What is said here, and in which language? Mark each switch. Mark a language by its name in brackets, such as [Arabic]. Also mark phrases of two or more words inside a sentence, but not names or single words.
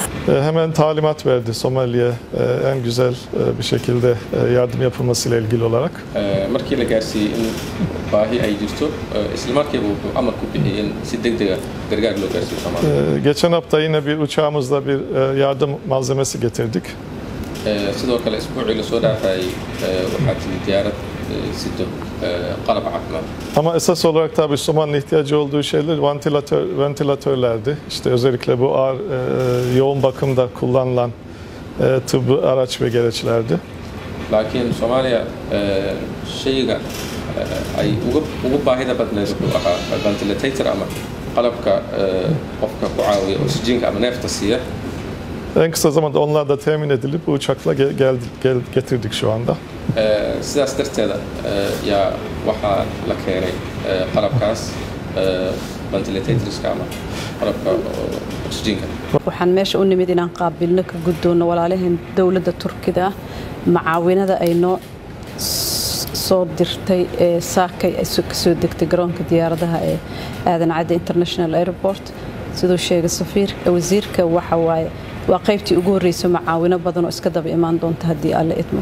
[Turkish] Hemen talimat verdi Somali'ye en güzel bir şekilde yardım yapılmasıyla ilgili olarak. [Somali] Markii la gaarsiiyey in baahi ay jirto isla markiiba wuxuu amar ku bixiyey in si degdeg ah gargaar loo gaarsiiyo Soomaaliya. [Turkish] Geçen hafta yine bir uçağımızla bir yardım malzemesi getirdik. [Somali] Sidoo kale isbuucii la soo dhaafay waxaa timid diyaarad sido qalab caafimaad. [Turkish] Ama esas olarak tabii Somali'nin ihtiyacı olduğu şeyler ventilatörlerdi. İşte özellikle bu ağır yoğun bakımda kullanılan tıbbi araç ve gereçlerdi. [Somali] Laakiin Soomaaliya shayga ay ugu baahida badneed wuxuu ahaa ventilator ama qalabka qofka ku caawiya oksijiinka ama neefta siiya. [Turkish] En kısa zamanda onlar da temin edilip bu uçakla getirdik şu anda. [Somali] Sidaas darteeda yaa waxaa la keenay qalabkaas ventilatorska ama qalabka oksijiinka. Waxaan meesha u nimid inaan qaabilno ka gudoono walaalaheen dawladda Turkida macaawinada ay noo soo dirtay saakay ay soo degtay garoonka diyaaradaha ee Aadan Cadde International Airport sidoo sheegay wasiirka waxa waaye waa qaybtii ugu horeysay macaawino badan oo iska daba imaan doonta haddii alle idmo.